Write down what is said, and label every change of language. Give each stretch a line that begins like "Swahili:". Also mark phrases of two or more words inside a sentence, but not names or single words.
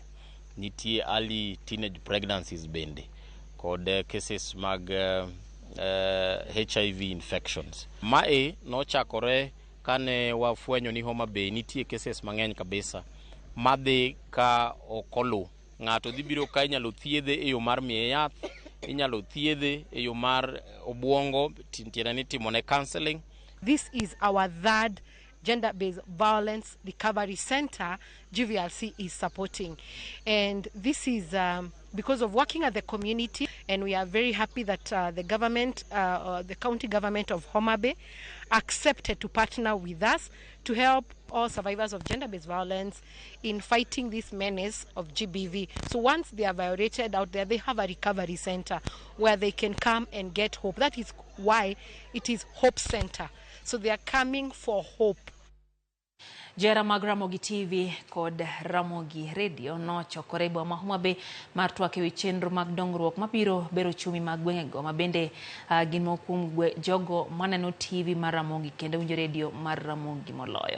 Luo (Kenya and Tanzania): Nitie
English: early teenage pregnancies
Luo (Kenya and Tanzania): bende kod cases mag
English: HIV infections.
Luo (Kenya and Tanzania): Mae nochakore kane wafwenyo ni Homa Bay nitie cases mang'eny kabisa madhi ka okolu ng'ato dhi biro ka inyalo thiedhe e yo mar miye yath, inyalo thiedhe e yo mar obwongo tiere ni timone counseling.
English: This is our third gender-based violence recovery center GVLC is supporting, and this is because of working at the community, and we are very happy that the government, the county government of Homa Bay accepted to partner with us to help all survivors of gender-based violence in fighting this menace of GBV. So once they are violated out there, they have a recovery center where they can come and get hope. That is why it is Hope Center. So they are coming for hope.
Luo (Kenya and Tanzania): Johera mag Ramogi TV kod Ramogi Radio no chokore boma Homa Bay mar twak ewi chenro mag dongruok mabiro bero chumi mag gweng'ego mabende gin mokum jogo maneno TV mar Ramogi kendo winjo radio mar Ramogi moloyo.